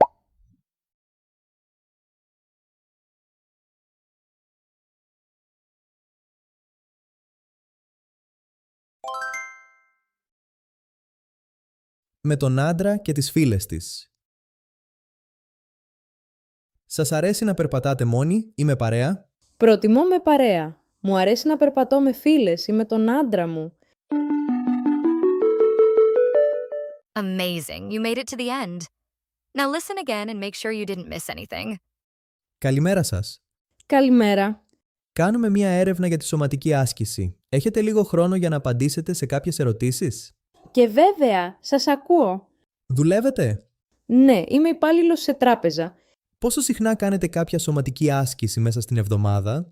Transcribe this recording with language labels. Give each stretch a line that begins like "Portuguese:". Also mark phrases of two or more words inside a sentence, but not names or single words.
Greek: Με τον άντρα και τις φίλες της. Σας αρέσει να περπατάτε μόνοι ή με παρέα? Προτιμώ με παρέα. Μου αρέσει να περπατώ με φίλες ή με τον άντρα μου.
English: Amazing, you made it to the end. Now listen again and make sure you didn't miss anything.
Greek: Καλημέρα σας. Καλημέρα. Κάνουμε μία έρευνα για τη σωματική άσκηση. Έχετε λίγο χρόνο για να απαντήσετε σε κάποιες ερωτήσεις? Και βέβαια, σας ακούω. Δουλεύετε? Ναι, είμαι υπάλληλος σε τράπεζα. Πόσο συχνά κάνετε κάποια σωματική άσκηση μέσα στην εβδομάδα?